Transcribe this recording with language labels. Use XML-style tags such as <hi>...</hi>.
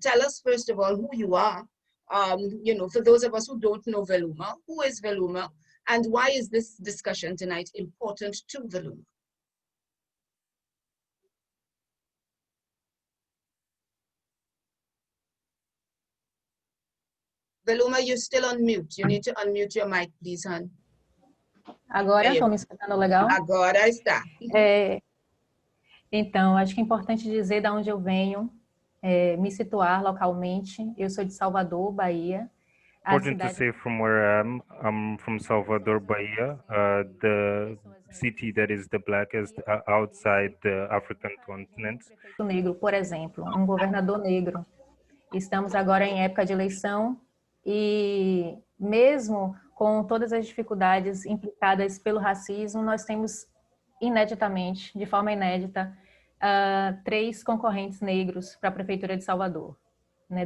<en>Tell us, first of all, who you are. For those of us who don't know Velluma, who is Velluma, and why is this discussion tonight important to Velluma? Velluma, you're still on mute. You need to unmute your mic, please, hon.</en> <pt>Agora estão me escutando legal? Agora está. Então, acho que é importante dizer de onde eu venho, me situar localmente. Eu sou de Salvador, Bahia.</pt> <en>Important to say from where I'm from Salvador, Bahia, the city that is the blackest outside the African continent.</en> <pt>Negro, por exemplo, governador negro. Estamos agora em época de eleição e mesmo com todas as dificuldades implicadas pelo racismo, nós temos ineditamente, de forma inédita, 3 concorrentes negros para a Prefeitura de Salvador, né?</pt>